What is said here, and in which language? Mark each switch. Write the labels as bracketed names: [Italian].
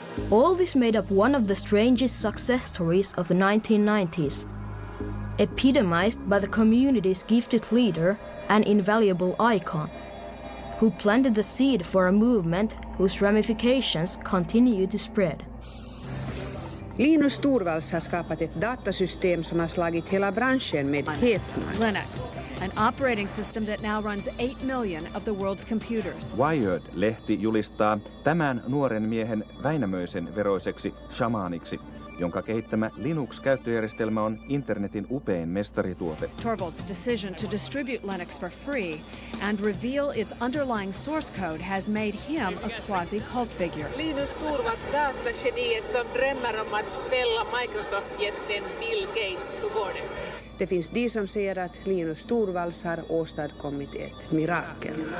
[English] All this made up one of the strangest success stories of the 1990s, epitomized by the community's gifted leader and invaluable icon, who planted the seed for a movement whose ramifications continue to spread. [Swedish] Linus Torvalds har skapat ett datasystem som har slagit hela branschen med häpnad. [English] Linux, an operating system that now runs 8 million of the world's computers. [Finnish] Wired-lehti julistaa tämän nuoren miehen Väinämöisen veroiseksi shamaaniksi, jonka kehittämä Linux-käyttöjärjestelmä on internetin upein mestarituote. [English] Torvalds' decision to distribute Linux for free and reveal its underlying source code has made him a quasi-cult figure. [Swedish] Linus Torvalds datageniet som drömmer om att fälla Microsoft-jätten Bill Gates. Hur går det? Det finns de som säger att Linus Torvalds har åstadkommit ett mirakel.